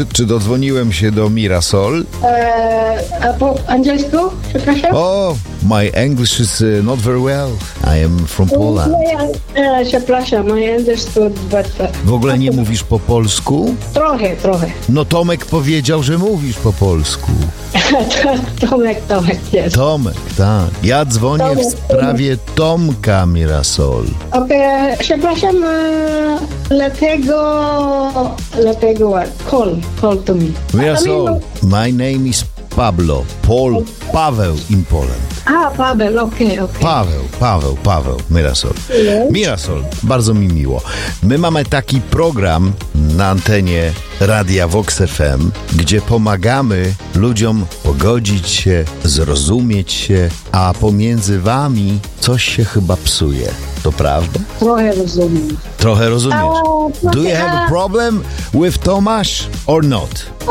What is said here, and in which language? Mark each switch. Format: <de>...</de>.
<pl>Czy dodzwoniłem się do Mirasol? A po angielsku? Przepraszam.</pl> <en>Oh, my English is not very well. I am from Poland.</en> <pl>Przepraszam,</pl> <en>my English is not very well.</en> <pl>W ogóle nie mówisz po polsku? Trochę. No Tomek powiedział, że mówisz po polsku. Tomek jest. Tomek, tak. Ja dzwonię Tomek, w sprawie Tomka Mirasol. Okej, przepraszam, dlatego...</pl> <en>Call to me. Mirasol, my name is Pablo. Paul, Paweł in Poland.</en> <pl>Paweł, okej. Paweł, Mirasol. Mirasol, bardzo mi miło. My mamy taki program na antenie Radia Vox FM, gdzie pomagamy ludziom pogodzić się, zrozumieć się, a pomiędzy wami coś się chyba psuje. To prawda? Trochę rozumiesz.</pl> <en>Do you have a problem with Tomasz or not?</en>